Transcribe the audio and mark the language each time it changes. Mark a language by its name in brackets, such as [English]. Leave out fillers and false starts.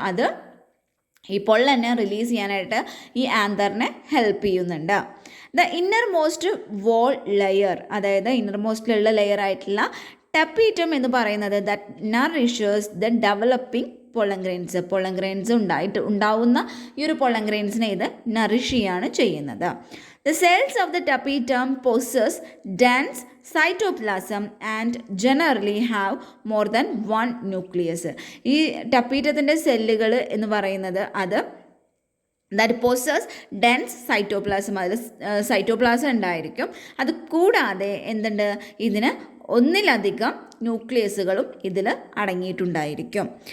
[Malayalam] അത് ഈ പൊള്ളനെ റിലീസ് ചെയ്യാനായിട്ട് ഈ ആന്തറിനെ ഹെൽപ്പ് ചെയ്യുന്നുണ്ട്. [English] the inner most wall layer, [Malayalam] അതായത് ഇന്നർ മോസ്റ്റിലുള്ള ലെയർ ആയിട്ടുള്ള ടപ്പീറ്റം എന്ന് പറയുന്നത് [English] That nourishes the developing pollen grains. [Malayalam] Pollen grains ഉണ്ടാവുന്ന ഈ ഒരു പൊള്ളൻ ഗ്രെയിൻസിനെ ഇത് നറിഷ് ചെയ്യാണ് ചെയ്യുന്നത്. [English] The cells of the tapetum possess dense cytoplasm and generally have more than 1 nucleus. [Malayalam] ഈ ടപ്പീറ്റത്തിൻ്റെ സെല്ലുകൾ എന്ന് പറയുന്നത് അത് [English] that possess dense cytoplasm, [Malayalam] അതിൽ സൈറ്റോപ്ലാസം ഉണ്ടായിരിക്കും. അത് കൂടാതെ എന്തുണ്ട്? ഇതിന് ഒന്നിലധികം ന്യൂക്ലിയസുകളും ഇതിൽ അടങ്ങിയിട്ടുണ്ടായിരിക്കും.